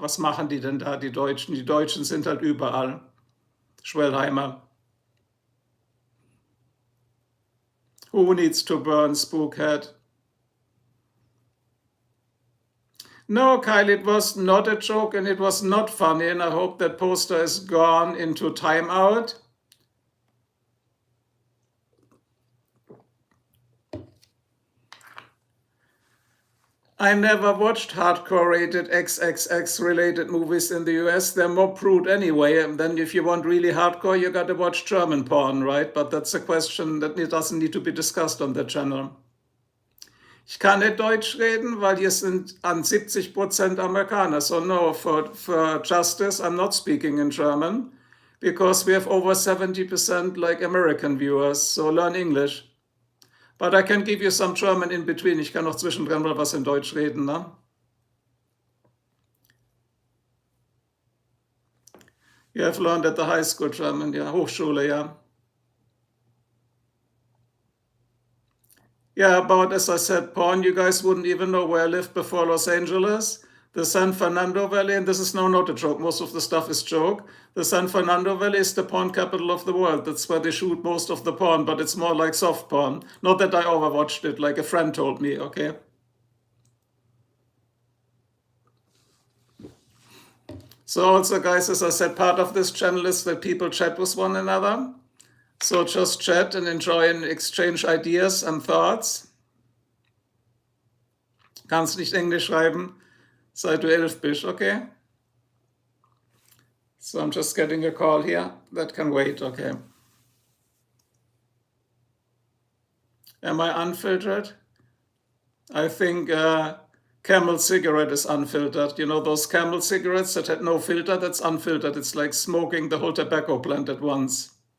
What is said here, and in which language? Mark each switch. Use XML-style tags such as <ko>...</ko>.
<de>Was machen die denn da, die Deutschen? Die Deutschen sind halt überall. Schwellheimer.</de> <en>Who needs to burn, Spookhead? No, Kyle, it was not a joke and it was not funny, and I hope that poster is gone into timeout. I never watched hardcore rated XXX related movies in the US. They're more prude anyway. And then if you want really hardcore, you gotta watch German porn, right? But that's a question that doesn't need to be discussed on the channel.</en> <de>Ich kann nicht Deutsch reden, weil hier sind an 70% Amerikaner.</de> <en>So no, for justice, I'm not speaking in German because we have over 70% like American viewers. So learn English. But I can give you some German in between.</en> <de>Ich kann noch zwischendrin mal was in Deutsch reden, ne?</de> <en>You have learned at the high school German, yeah, Hochschule, yeah. Yeah, about, as I said, porn, you guys wouldn't even know where I lived before Los Angeles. The San Fernando Valley, and this is no, not a joke, most of the stuff is joke. The San Fernando Valley is the porn capital of the world. That's where they shoot most of the porn, but it's more like soft porn. Not that I overwatched it, like a friend told me, okay? So also, guys, as I said, part of this channel is that people chat with one another. So just chat and enjoy and exchange ideas and thoughts.</en> <de>Kannst nicht Englisch schreiben, seit du 11 bist, okay?</de> <en>So I'm just getting a call here. That can wait, okay. Am I unfiltered? I think Camel cigarette is unfiltered. You know those Camel cigarettes that had no filter? That's unfiltered. It's like smoking the whole tobacco plant at once.</en>